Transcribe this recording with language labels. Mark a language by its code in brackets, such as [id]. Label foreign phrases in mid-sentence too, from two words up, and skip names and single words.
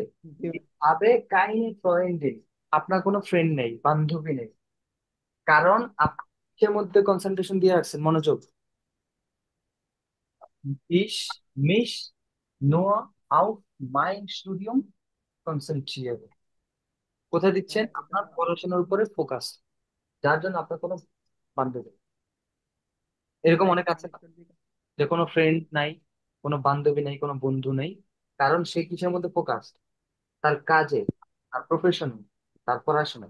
[bn] জি [de] habe keine Freundin, [bn] আপনার কোনো ফ্রেন্ড নেই, বান্ধবী নেই, কারণ আপনি কিসের মধ্যে কনসেন্ট্রেশন দিয়ে রাখছেন, মনোযোগ? [de] Ich mich nur auf mein Studium konzentriere। [bn] কোথায় দিচ্ছেন? হ্যাঁ, এটা আপনার পড়াশোনার উপরে ফোকাস, যার জন্য আপনার কোনো বান্ধবী নেই। এরকম এটা অনেক আছে না, কানেক্টর দিকে। যে কোনো ফ্রেন্ড নাই, কোনো বান্ধবী নেই, কোনো বন্ধু নেই। কারণ সে কিসের মধ্যে ফোকাস? তার কাজে, তার প্রফেশনে, তার পড়াশোনায়।